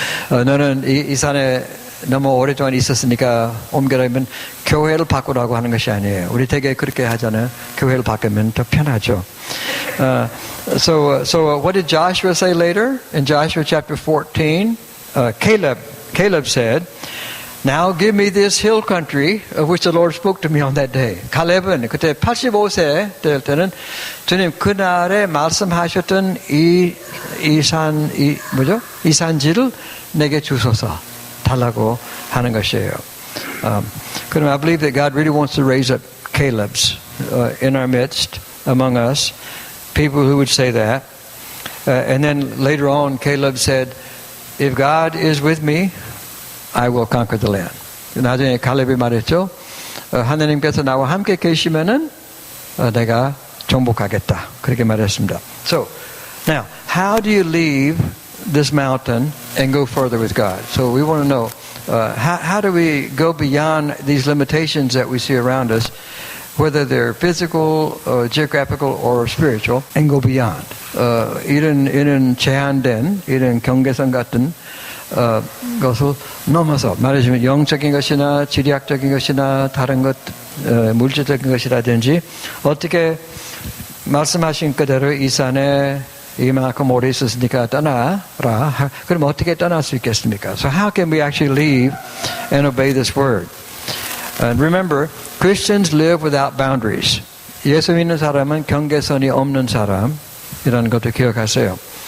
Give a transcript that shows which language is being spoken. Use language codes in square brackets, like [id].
[ko] 너는 이 산에 너무 오랫동안 있었으니까 옮겨라면 교회를 바꾸라고 하는 것이 아니에요. 우리 되게 그렇게 하잖아요. 교회를 바꾸면 더 편하죠. [en] So what did Joshua say later? In Joshua chapter 14, Caleb said, Now give me this hill country of which the Lord spoke to me on that day. [ko] 칼렙은 그때 85세 될 때는 주님 그날에 말씀하셨던 이 산지를 내게 주소서 달라고 하는 것이에요. [en] 그럼 I believe that God really wants to raise up Calebs in our midst, among us, people who would say that. And then later on, Caleb said, If God is with me, I will conquer the land. [ko] 나중에 칼렙이 말했죠. 하나님께서 나와 함께 계시면은 내가 정복하겠다. 그렇게 말했습니다. [en] So, now, how do you leave this mountain and go further with God? So we want to know, how do we go beyond these limitations that we see around us, whether they're physical, geographical, or spiritual, and go beyond? [ko] 이런 제한된, 이런 경계선 같은 것을 넘어서 말하자면 영적인 것이나 지리학적인 것이나 다른 것 물질적인 것이라든지 어떻게 말씀하신 그대로 이 산에 이만큼 오래 있었으니까 떠나라. 그럼 어떻게 떠날 수 있겠습니까? [en] So how can we actually leave and obey this word? And remember, Christians live without boundaries. [ko] 예수 믿는 사람은 경계선이 없는 사람이라는 것도 기억하세요.